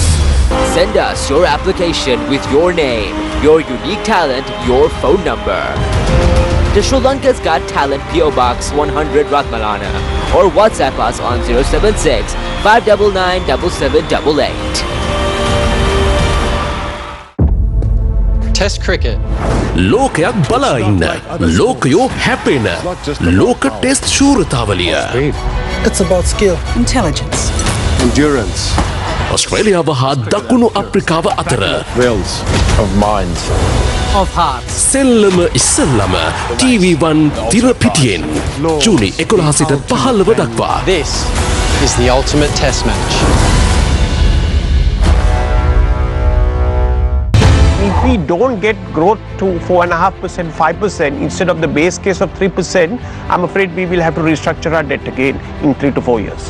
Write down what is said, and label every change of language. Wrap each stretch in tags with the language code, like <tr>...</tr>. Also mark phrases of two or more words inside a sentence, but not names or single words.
<en>Send us your application with your name, your unique talent, your phone number. To Sri Lanka's Got Talent PO Box 100 Ratmalana or WhatsApp us on 076 599 7788. Test cricket.</en> <si>ලෝකයක් බලා ඉන්න ලෝකයෝ හැපෙන ලෝක ටෙස්ට් ශූරතාවලිය</si> <en>It's about skill. Intelligence. Endurance.</en> <si>ඔස්ට්‍රේලියාව හා දකුණු අප්‍රිකාව අතර</si> <en>Wills of minds. Of hearts.</en> <si>සෙල්ලම ඉස්සල්ලම TV1 තිරපිටියෙන් ජූනි 11 සිට 15 දක්වා.</si> <en>This is the ultimate test match. If we don't get growth to 4.5%, 5% instead of the base case of 3%, I'm afraid we will have to restructure our debt again in 3 to 4 years.</en>